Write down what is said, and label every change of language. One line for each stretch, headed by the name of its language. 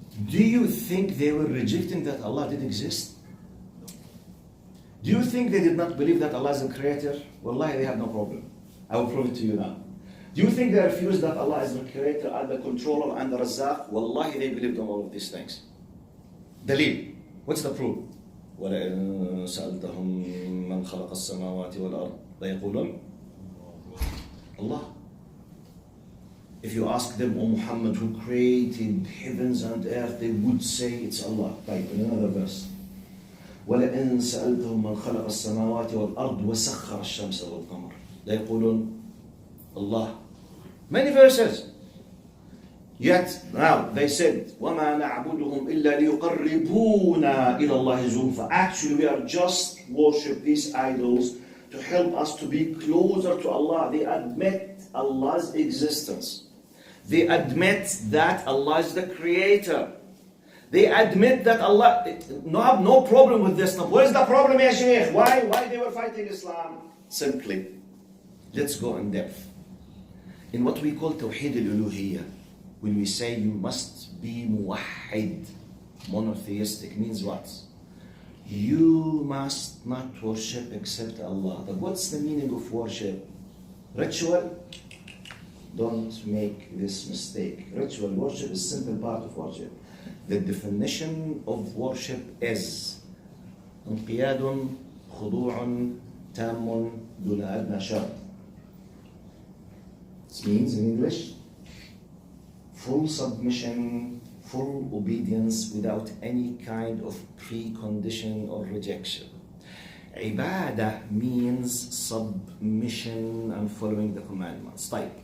English: Do you think they were rejecting that Allah did exist? Do you think they did not believe that Allah is the creator? Wallahi, they have no problem. I will prove it to you now. Do you think they refused that Allah is the creator and the controller and the Razzaq? Wallahi, they believed in all of these things. Dalil. What's the proof?
Arabic: وَلَئِن سَأَلْتَهُمْ مَنْ خَلَقَ السَّمَاوَاتِ وَالْأَرْضِ لَيَقُولُونَ Allah.
English: If you ask them, O Muhammad, who created heavens and earth, they would say it's Allah. Type in another verse.
Arabic: وَلَئِن سَأَلْتَهُمْ مَنْ خَلَقَ السَّمَاوَاتِ وَالْأَرْضِ وَسَخَّرَ الشَّمْسَ وَالْقَمَرَ لَيَقُولُونَ Allah.
English: Many verses. Yet, now, they said,
Arabic: وَمَا نَعْبُدُهُمْ إِلَّا لِيُقَرِّبُونَا إِلَى اللَّهِ زُلْفَى.
English: Actually, we are just worship these idols to help us to be closer to Allah. They admit Allah's existence. They admit that Allah is the creator. They admit that Allah, have no problem with this. Now, where's the problem, ya Shaykh? Why they were fighting Islam? Simply, let's go in depth. In what we call Tawheed al-Uluhiyyah, when we say you must be muwahhid, monotheistic, means what? You must not worship except Allah. But what's the meaning of worship? Ritual? Don't make this mistake. Ritual worship is a simple part of worship. The definition of worship is
Arabic: انقياد خضوع تام دون أدنى شرط.
English: It means in English, full submission, full obedience without any kind of precondition or rejection. Ibadah means submission and following the commandments. Type.